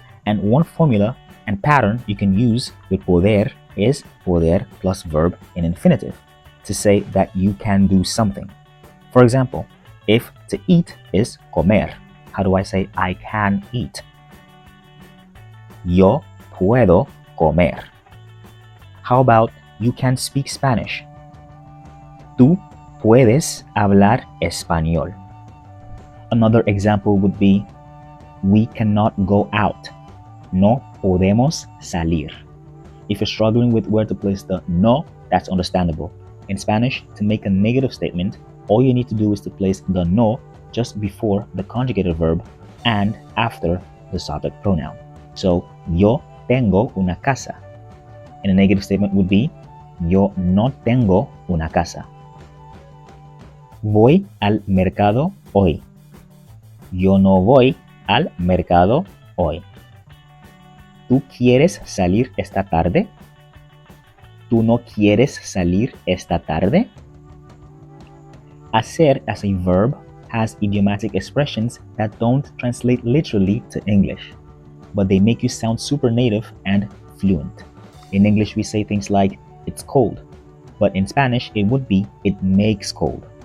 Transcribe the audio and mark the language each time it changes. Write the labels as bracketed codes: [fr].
[en] And one formula and pattern you can use with poder is poder plus verb in infinitive, to say that you can do something. For example, if to eat is comer, how do I say I can eat? [es] Yo puedo comer. [en] How about you can speak Spanish? [es] Tú puedes hablar español. [en] Another example would be, we cannot go out. [es] No podemos salir. [en] If you're struggling with where to place the no, that's understandable. In Spanish, to make a negative statement, all you need to do is to place the no just before the conjugated verb and after the subject pronoun. [es] So, yo tengo una casa. [en] And a negative statement would be, [es] yo no tengo una casa. Voy al mercado hoy. Yo no voy al mercado hoy. ¿Tú quieres salir esta tarde? ¿Tú no quieres salir esta tarde? [en] Hacer as a verb has idiomatic expressions that don't translate literally to English, but they make you sound super native and fluent. In English, we say things like, it's cold, but in Spanish, it would be, it makes cold.